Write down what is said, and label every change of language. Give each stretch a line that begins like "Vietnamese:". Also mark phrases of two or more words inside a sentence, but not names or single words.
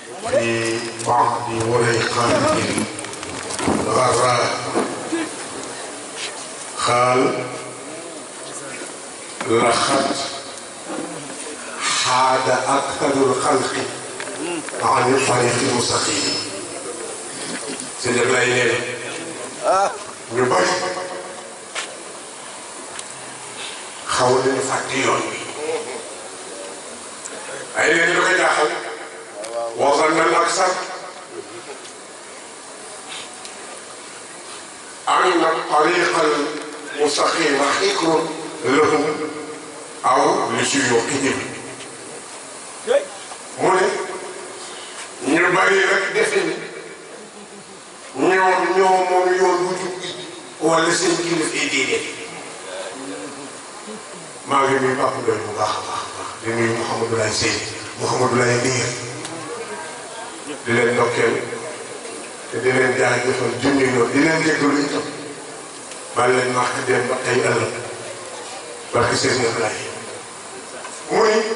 Arabic: في بعض وريقات الغراء قال لقد حاد أكثر الخلق عن الطريق المستقيم.
Wolof: سيدي إبراهيم ñu bari xaw nañu fàtte yoon bi ay leen lu ko jaaxal waxal na ak sax
Arabic: أن الطريق المستقيم حكر لهم أو لسيوقهم
Wolof: mu ne ñu bari rek defe ni ñoo moom yoon bu jub gi wala seen kilifa yi déedéet maa ngi nuyu Papa Ndoye bu baax a baax a baax di nuyu Mouhamadou Laye Seye Mouhamadou Laye Ndiir di leen ndokkeel te di leen jaajëfal junni yoon di leen déglu itam baal leen wax dem ba tey ëllëg
French: parce que
Wolof: seen yëf laay muy